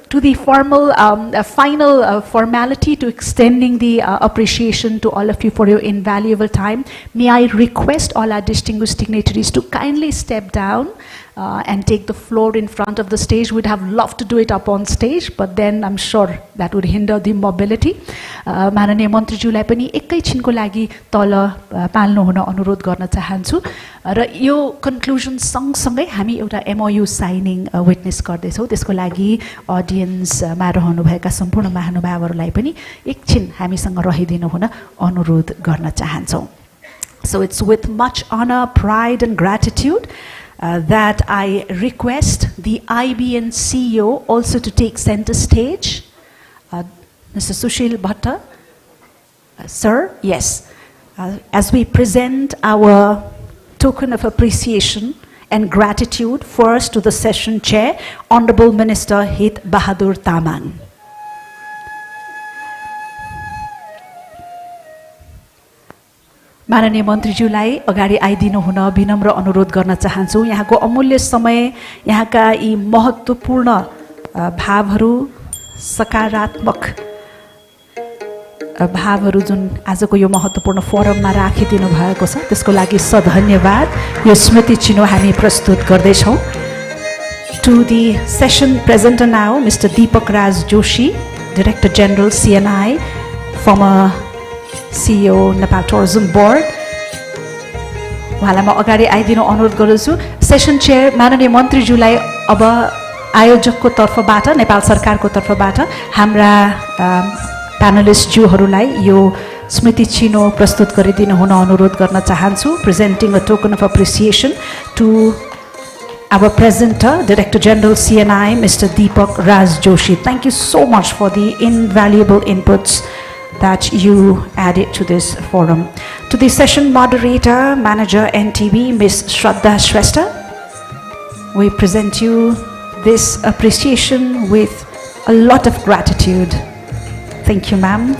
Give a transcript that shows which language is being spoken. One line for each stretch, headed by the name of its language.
English: to the final formality to extending the appreciation to all of you for your invaluable time, may I request all our distinguished dignitaries to kindly step down and take the floor in front of the stage. We'd have loved to do it up on stage, but then I'm sure that would hinder the mobility.
Nepali: माननीय मन्त्रीज्यूलाई पनि एकैछिनको लागि तल पाल्नु हुन अनुरोध गर्न चाहन्छु र यो कन्क्लुजन सँगसँगै हामी एउटा MOU साइनिङ विटनेस गर्दैछौँ त्यसको लागि अडियन्समा रहनुभएका सम्पूर्ण महानुभावहरूलाई पनि एकछिन हामीसँग रहिदिनु हुन अनुरोध गर्न चाहन्छौँ.
English: So it's with much honor, pride and gratitude that I request the IBN CEO also to take center stage. Mr. Sushil Bhatta. Sir, yes. As we present our token of appreciation and gratitude first to the session chair, Honorable Minister Hit Bahadur Tamang.
Nepali: माननीय मन्त्रीज्यूलाई अगाडि आइदिनु हुन विनम्र अनुरोध गर्न चाहन्छु. यहाँको अमूल्य समय, यहाँका यी महत्त्वपूर्ण भावहरू, सकारात्मक भावहरू जुन आजको यो महत्त्वपूर्ण फोरममा राखिदिनु भएको छ त्यसको लागि सधन्यवाद. यो स्मृति चिनो हामी प्रस्तुत गर्दैछौँ.
English: To the session presenter now, Mr. Deepak Raj Joshi, Director General CNI, former CEO Nepal Tourism Board.
Nepali: उहाँलाई म अगाडि आइदिनु अनुरोध गर्दछु. सेसन चेयर माननीय मन्त्रीज्यूलाई अब आयोजकको तर्फबाट, नेपाल सरकारको तर्फबाट हाम्रा प्यानलिस्टज्यूहरूलाई यो स्मृति चिनो प्रस्तुत गरिदिनु हुन अनुरोध गर्न चाहन्छु.
English: Presenting a token of appreciation to our presenter, Director General CNI, Mr. Deepak Raj Joshi. Thank you so much for the invaluable inputs that you added to this forum. To the session moderator, manager NTV, Ms. Shraddha Shrestha, we present you this appreciation with a lot of gratitude. Thank you, ma'am.